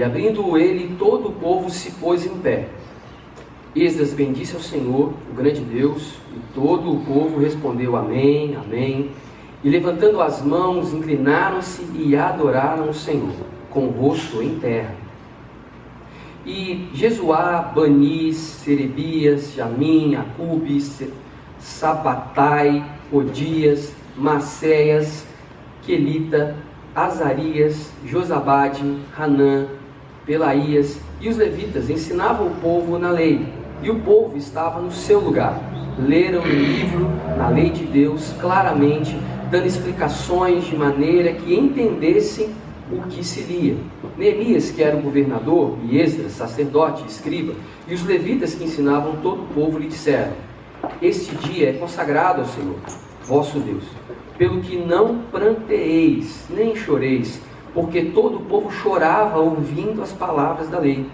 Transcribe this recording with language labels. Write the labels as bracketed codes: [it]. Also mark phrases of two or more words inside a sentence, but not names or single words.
[pt] Abrindo ele, todo o povo se pôs em pé. Esdras bendisse ao Senhor, o grande Deus, e todo o povo respondeu amém, amém. E levantando as mãos, inclinaram-se e adoraram o Senhor, com o rosto em terra. E Jesuá, Bani, Serebias, Jamim, Acube, Sabatai, Odias, Maceias, Quelita, Azarias, Josabade, Hanã, Pelaías e os levitas ensinavam o povo na lei, e o povo estava no seu lugar. Leram o livro, na lei de Deus, claramente, dando explicações de maneira que entendessem o que se lia. Neemias, que era o governador, e Esdras, sacerdote e escriba, e os levitas que ensinavam todo o povo lhe disseram: este dia é consagrado ao Senhor, vosso Deus, pelo que não pranteeis, nem choreis, porque todo o povo chorava ouvindo as palavras da lei.